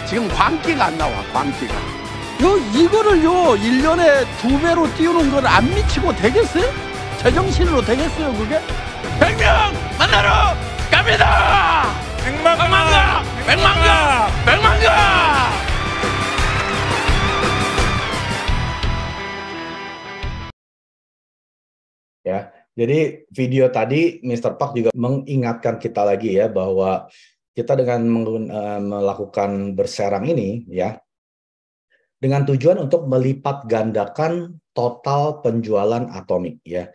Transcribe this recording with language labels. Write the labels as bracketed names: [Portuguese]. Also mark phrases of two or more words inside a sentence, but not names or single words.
[Korean] 지금 광기가 안 나와, 광기가. 이거를요 1년에 2배로 띄우는 걸 안 미치고 되겠어요? 제정신으로 되겠어요 그게? 100명 만나러 갑니다! 100만 가! 100만 가! 100만 가! [Indonesian] Ya, jadi video tadi Mr. Park juga mengingatkan kita lagi ya bahwa kita dengan melakukan berserang ini ya dengan tujuan untuk melipat gandakan total penjualan Atomi ya.